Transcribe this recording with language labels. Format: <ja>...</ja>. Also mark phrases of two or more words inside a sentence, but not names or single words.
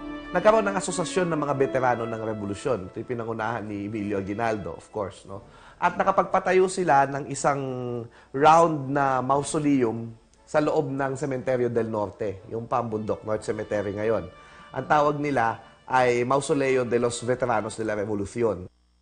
<tl>Nagkaroon ng asosasyon ng mga veterano ng revolusyon. Ito yung pinangunahan ni Emilio Aguinaldo,</tl> <en>of course,</en> <tl>no? At nakapagpatayo sila ng isang round na mausoleum sa loob ng Cementerio del Norte, yung Pambundok, North Cemetery ngayon. Ang tawag nila ay Mausoleo de los Veteranos de la Revolución.</tl>